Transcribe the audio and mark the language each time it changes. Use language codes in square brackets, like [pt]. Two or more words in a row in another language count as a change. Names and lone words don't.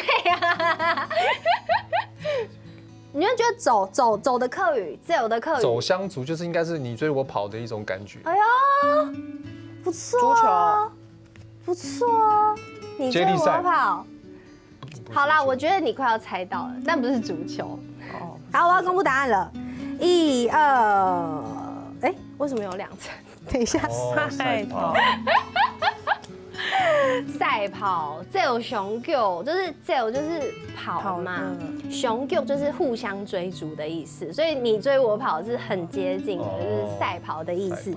[zh] 對呀。你就覺得走的客語，走的客語，走相逐就是應該是你追我跑的一種感覺。哎呦，不錯，足球，不錯，你追我跑。好啦，我覺得你快要猜到了，但不是足球。哦，好，我要公布答案了。1、2，為什麼有2層？等一下，賽跑。赛跑，走熊狗就是走就是跑嘛，熊狗就是互相追逐的意思，所以你追我跑是很接近的，就是赛跑的意思。